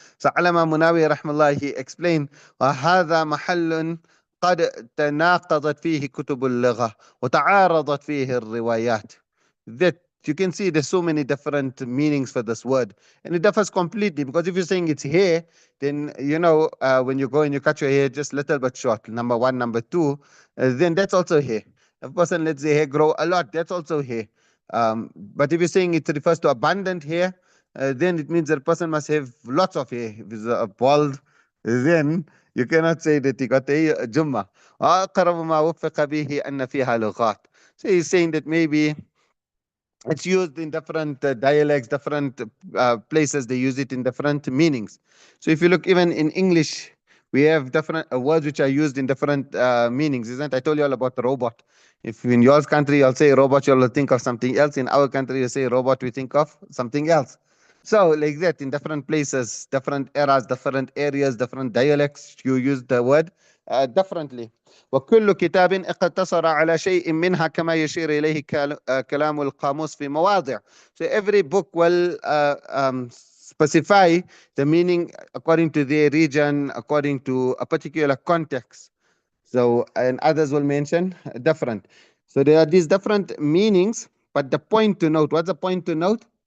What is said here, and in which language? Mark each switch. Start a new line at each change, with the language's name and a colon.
English: So Alama Munawi rahmallah, he explained,
Arabic: وهذا محل قد تناقضت فيه كتب اللغة وتعارضت فيه الروايات.
English: That you can see there's so many different meanings for this word, and it differs completely, because if you're saying it's hair, then when you go and you cut your hair just a little bit short, number one, number two, then that's also hair. If a person lets their hair grow a lot, that's also hair. But if you're saying it refers to abundant hair, then it means that person must have lots of hair. If it's bald, then you cannot say that he got a Jumma.
Arabic: وأقرب ما وفق به أن فيها لغات.
English: So he's saying that maybe it's used in different dialects, different places. They use it in different meanings. So if you look even in English, we have different words which are used in different meanings, isn't it? I told you all about the robot. If in your country you'll say robot, you'll think of something else. In our country, you say robot, we think of something else. So like that, in different places, different eras, different areas, different dialects, you use the word differently.
Arabic: وكل كتاب اقتصر على شيء منها كما يشير إليه كلام القاموس في مواضع.
English: So every book will specify the meaning according to their region, according to a particular context. So, and others will mention different. So there are these different meanings, but the point to note, what's the point to note?